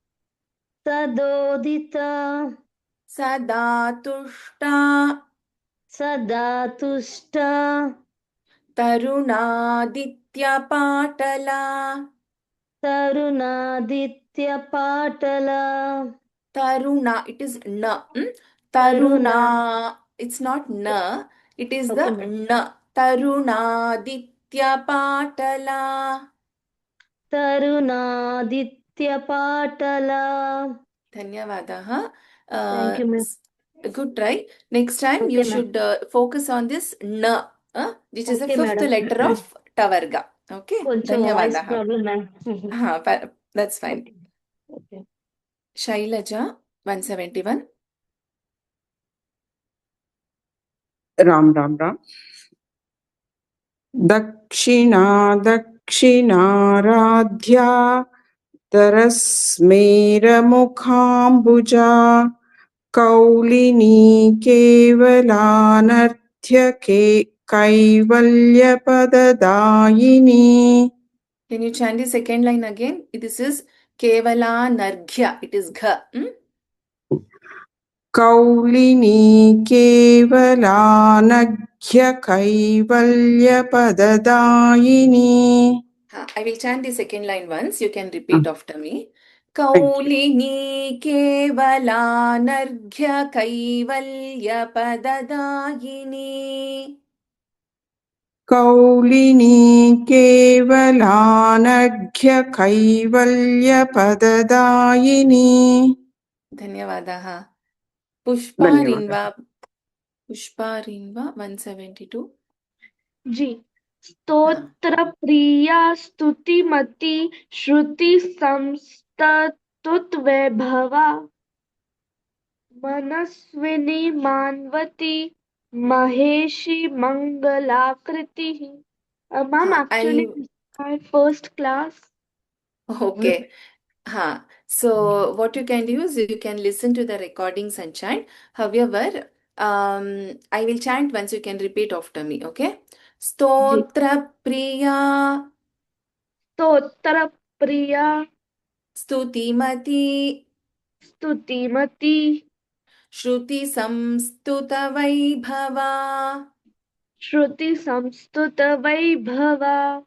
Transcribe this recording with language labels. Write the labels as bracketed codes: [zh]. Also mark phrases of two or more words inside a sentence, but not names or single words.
[sa] Sadodita Sadatushta Sadatushta तरुणादित्य पाटला तरुणादित्य पाटला Taruna, [en] it is na. [sa] Taruna. [en] Taruna, it's not na, it is Okay, the ma'am. [sa] na. तरुणादित्य पाटला. तरुणादित्य पाटला. Dhanyavadaha. [en] Thank you, ma'am. Good try. Next time you Okay, ma'am. should focus on this na, which is the Okay, fifth madam. letter of Tavarga. Okay. [te] Koncham voice [sa] Dhanyavadaha. [en] problem, ma'am. That's fine. Okay. Shailaja, 171. [sa] राम राम राम. दक्षिणा दक्षिणाराध्या दरस्मेर मुखाम्बुजा कौलिनी केवलानर्घ्या कैवल्य पददायिनी. [en] Can you chant the second line again? This is [sa] केवल नर्घ्य. [en] It is Gha. [sa] कौलिनी केवलानर्घ्या कैवल्य पददायिनी. [en] I will chant the second line once. You can repeat after me. [sa] कौलिनी केवलानर्घ्या कैवल्य पददायिनी. कौलिनी केवलानर्घ्या कैवल्य पददायिनी. Dhanyavadaha. Pushpa Rinva. Pushpa Rinva, 172. जी स्तोत्र प्रिया स्तुतिमती श्रुति संस्तुत वैभवा मनस्विनी मानवती महेशी मंगलाकृति. [en] Ma'am, actually, this is my first class. Okay. So what you can do is you can listen to the recordings and chant. However, I will chant once, you can repeat after me, okay? [sa] स्तोत्र प्रिया स्तोत्र प्रिया Stutimati स्तुतिमती श्रुति संस्तुत वैभवा श्रुति संस्तुत वैभवा